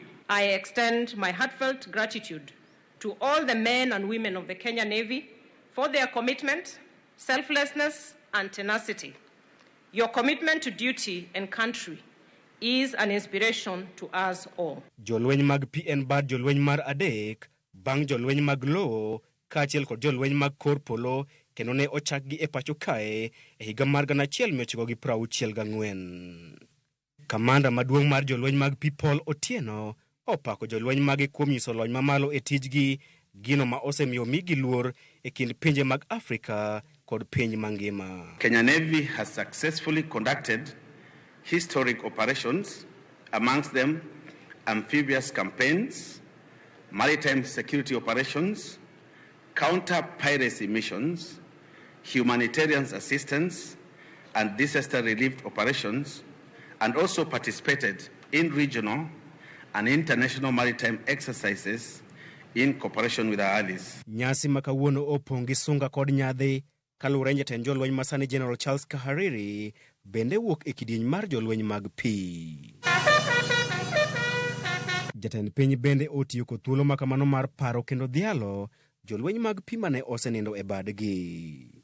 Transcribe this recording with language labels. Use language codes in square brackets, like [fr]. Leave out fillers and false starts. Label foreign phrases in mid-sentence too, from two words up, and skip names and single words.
[en] I extend my heartfelt gratitude to all the men and women of the Kenya Navy for their commitment, selflessness, and tenacity. Your commitment to duty and country is an inspiration to us all. [luo] Jolweny mag pi en bad jolweny mar adek, bang' jolweny mag lowo, kaachiel kod jolweny mag kor polo, kendo ne ochakgi e pacho kae e higa mar 1964. Kamanda maduong' mar jolweny mag pi Paul Otieno opako jolweny mage kuom nyiso lony mamalo e tijgi, gino ma osemiyo migi luor e kind pinje mag Afrika kod piny mangima. [en] Kenya Navy has successfully conducted historic operations, amongst them amphibious campaigns, maritime security operations, counter-piracy missions, humanitarian assistance, and disaster relief operations, and also participated in regional and international maritime exercises in cooperation with our allies. [luo] Nyasi makawuono opong' gi sunga kod nyadhi, kaluwore ni jatend jolweny masani General Charles Kahariri bende wuok e kidieny mar jolweny mag pi. Jatend piny bende otiyo kod thuolo makamano mar paro kendo dhialo jolweny mag pi mane osenindo e badgi.